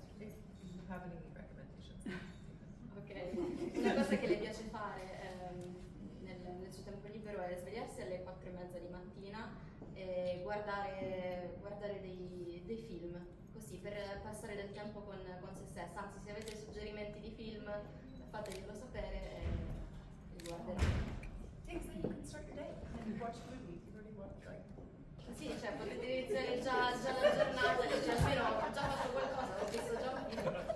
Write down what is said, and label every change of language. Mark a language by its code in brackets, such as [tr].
[en] If you have any recommendations. [it] Ok, una cosa che le piace fare nel suo tempo libero è svegliarsi alle 4:30 di mattina e guardare dei film, così per passare del tempo con se stessa. Anzi, se avete suggerimenti di film, fateglielo sapere e li guarderemo. [en] Things that you can start your day and watch a movie. You've already watched, like. [it] Sì, cioè potete iniziare già la giornata, dice almeno ho già fatto qualcosa, ho visto già un film.